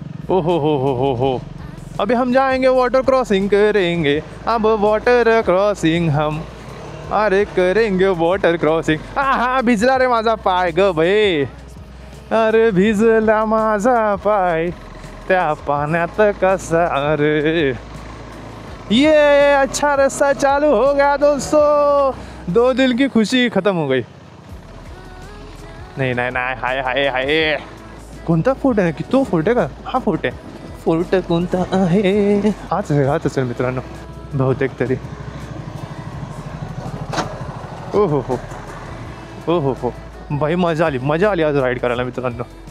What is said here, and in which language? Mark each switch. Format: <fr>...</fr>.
<hi>हो अभी हम जाएंगे वाटर क्रॉसिंग करेंगे, अब वाटर क्रॉसिंग हम अरे करेंगे वाटर क्रॉसिंग.</hi> <mr>हा भिजला रे माझा पाय ग भाई, अरे भिजला माझा पाय त्या पाण्यात कसा अरे.</mr> <hi>ये अच्छा रास्ता चालू हो गया दोस्तों, 2 दिल की खुशी खत्म हो गई.</hi> <mr>नाही हाय कोणता फोर्ट आहे की तो फोर्ट आहे का, हा फोर्ट आहे. फोर्ट कोणता आहे, हाच असेल मित्रांनो बहुतेक तरी. हो भाई मजा आली आज राईड करायला मित्रांनो.</mr>